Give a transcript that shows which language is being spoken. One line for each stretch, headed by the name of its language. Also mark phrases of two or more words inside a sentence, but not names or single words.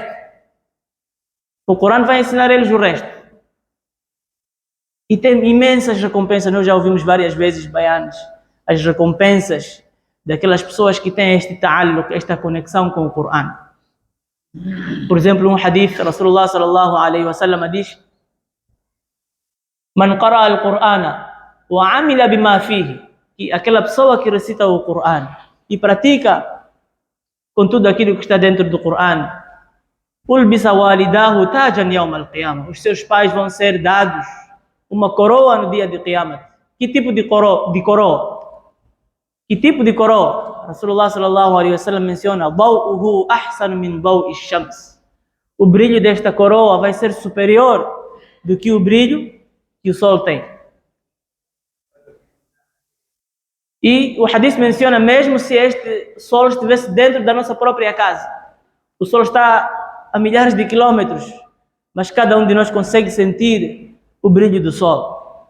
Portuguese: O Coran vai ensinar a eles o resto. E tem imensas recompensas, nós já ouvimos várias vezes bayanes, as recompensas daquelas pessoas que têm este ta'alluq, esta conexão com o Coran. Por exemplo, um hadith, Rasulullah
Arabic: صلى الله عليه وسلم
Portuguese: diz:
Arabic: من قرأ القرآن وعمل بما فيه,
Portuguese: que aquela pessoa que recita o Coran e pratica com tudo aquilo que está dentro do Coran,
Arabic: ألبس والداه تاجا يوم القيامة,
Portuguese: os seus pais vão ser dados uma coroa no dia de Qiyamah. Que tipo de coroa? Que tipo de coroa? Rasulullah
Arabic: صلى الله عليه وسلم
Portuguese: menciona:
Arabic: ضوؤه أحسن من ضوء الشمس.
Portuguese: O brilho desta coroa vai ser superior do que o brilho que o sol tem. E o hadith menciona, mesmo se este sol estivesse dentro da nossa própria casa, o sol está a milhares de quilômetros, mas cada um de nós consegue sentir o brilho do sol.